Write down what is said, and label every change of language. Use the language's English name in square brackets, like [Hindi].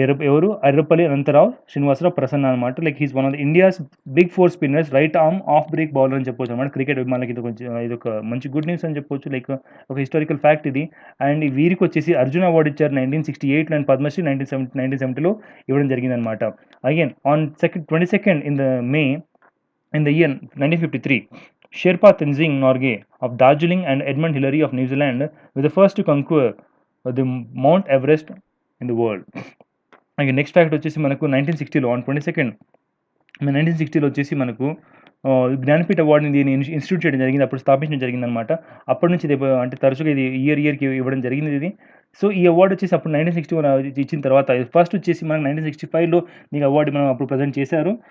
[Telugu] ఎవరు [English] Arrapalli Anantharao Srinivasarao Prasanna [Telugu] అనమాట. [English] like he's one of the India's big four spinners, right arm off break bowler [Telugu] అని చెప్పొచ్చు అనమాట. క్రికెట్ మనకి ఇది కొంచెం ఇది ఒక మంచి గుడ్ న్యూస్ అని చెప్పొచ్చు. లైక్ ఒక హిస్టారికల్ ఫ్యాక్ట్ ఇది. అండ్ వీరికి వచ్చేసి అర్జున్ అవార్డు ఇచ్చారు 1968 అండ్ పద్మశ్రీ 1970లో ఇవ్వడం జరిగిందనమాట. [English] Again on 22nd in the year 1953, Sherpa Tenzing Norgay of Darjeeling and Edmund Hillary of New Zealand were the first to conquer the Mount Everest in the world. [Telugu] అలాగే next fact వచ్చేసి మనకు 1960లో on 22nd 1960లో వచ్చేసి మనకు జ్ఞానపీఠ అవార్డుని దీన్ని institute చేయడం జరిగింది, అప్పుడు స్థాపించడం జరిగిందనమాట. అప్పటి నుంచి ఇది అంటే తరచుగా ఇది ఇయర్కి ఇవ్వడం జరిగింది ఇది. సో ఈ అవార్డు వచ్చేసి అప్పుడు 1961 ఇచ్చిన తర్వాత ఫస్ట్ వచ్చేసి మనకు 1965లో దీనికి అవార్డు మనం అప్పుడు ప్రజెంట్ చేశారు.